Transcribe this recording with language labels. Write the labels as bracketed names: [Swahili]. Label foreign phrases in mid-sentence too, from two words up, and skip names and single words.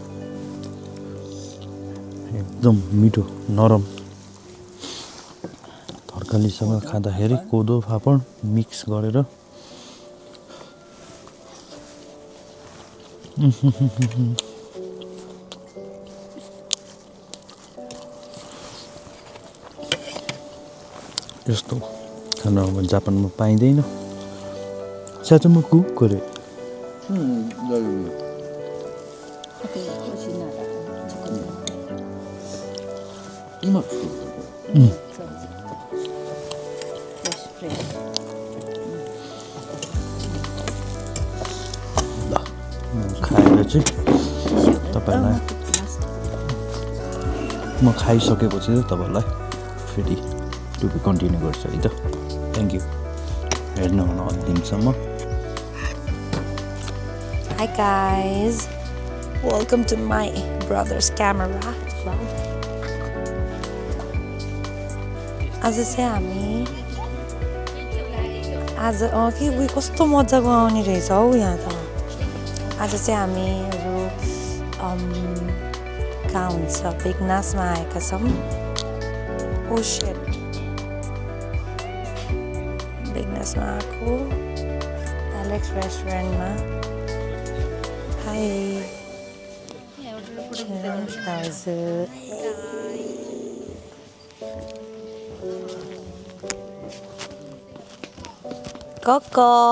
[Nepali] एकदम मिठो नरम तरकारीसँग खाँदाखेरि कोदो फापड मिक्स गरेर यस्तो खाना अब जापानमा पाइँदैन साँच्चै म कुक गरेँ [Japanese] 大丈夫。 今作ったこれ。 [Nepali] ल खाएर चाहिँ तपाईँलाई म खाइसकेपछि चाहिँ तपाईँलाई फेरि टुपी कन्टिन्यू गर्छु है त [English] thank you [Nepali] हेर्नु हुन अन्तिमसम्म [English] Hi guys, welcome to my brother's camera vlog. [Nepali] आज चाहिँ हामी आज के उयो कस्तो मजाको आउने रहेछ हौ यहाँ त आज चाहिँ हामीहरू कहाँ हुन्छ बेगनासमा आएका छौँ [English] oh shit [Nepali] बेगनासमा आएको एलेक्स रेस्टुरेन्टमा हाई हजुर Coco.